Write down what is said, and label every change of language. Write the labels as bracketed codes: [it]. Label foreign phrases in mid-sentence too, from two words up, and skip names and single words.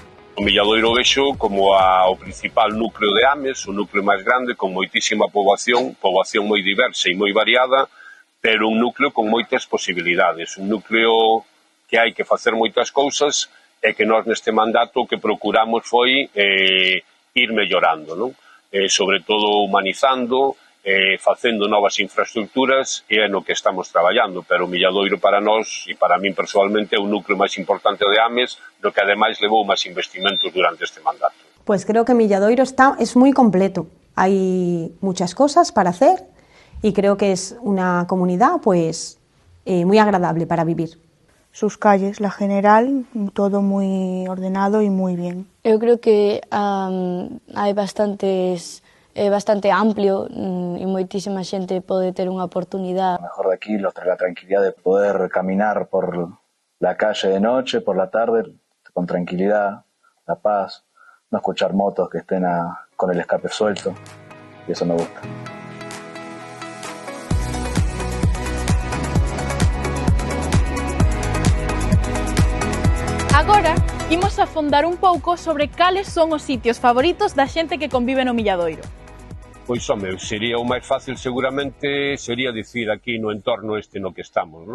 [gl] O Milladoiro vexo como o principal núcleo de Ames, o núcleo máis grande, con moitísima poboación moi diversa e moi variada, pero un núcleo con moitas posibilidades, un núcleo que hai que facer moitas cousas e que nós neste mandato que procuramos foi ir mellorando, non? Sobre todo humanizando, facendo novas infraestructuras e é no que estamos traballando, pero o Milladoiro para nós e para min personalmente é o núcleo máis importante de Ames, do que ademais levou máis investimentos durante este mandato. [es] Pues creo que Milladoiro es muy completo, hay muchas cosas para hacer y creo que es una comunidad pues muy agradable para vivir. Sus calles, la general, todo muy ordenado y muy bien. [gl] Eu creo que hai bastante amplio e moitísima xente pode ter unha oportunidade. [es] Lo mejor de aquí la tranquilidad de poder caminar por la calle de noche, por la tarde, con tranquilidad, la paz, no escuchar motos que estén con el escape suelto, y eso me gusta. [gl] Agora, imos afondar un pouco sobre cales son os sitios favoritos da xente que convive no Milladoiro. Pois, home, sería o máis fácil seguramente sería dicir aquí no entorno no que estamos, non?